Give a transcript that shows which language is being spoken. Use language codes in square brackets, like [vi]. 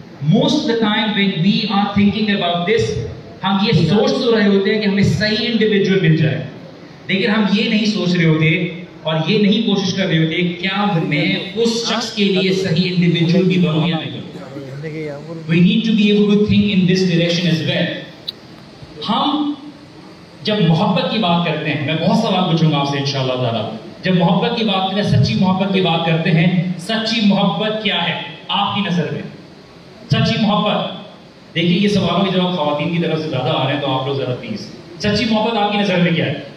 [en] most of the time when we are thinking about this, [hi] हम ये सोच तो रहे होते हैं कि हमें सही इंडिविजुअल मिल जाए, लेकिन हम ये नहीं सोच रहे होते और ये नहीं कोशिश कर रहे होते क्या मैं उस शख्स के लिए सही इंडिविजुअल की बनूं या नहीं। [en] We need to be able to think in this direction as well. [hi] हम जब मोहब्बत की बात करते हैं, मैं बहुत सवाल पूछूंगा आपसे इंशाअल्लाह ताला। जब मोहब्बत की बात करते हैं, सच्ची मोहब्बत की बात करते हैं, सच्ची मोहब्बत क्या है आपकी नजर में? सच्ची मोहब्बत, देखिए ये सवालों के जवाब खवातीन की तरफ से ज्यादा आ रहे हैं, तो आप लोग जरा प्लीज, सच्ची मोहब्बत आपकी नजर में क्या है?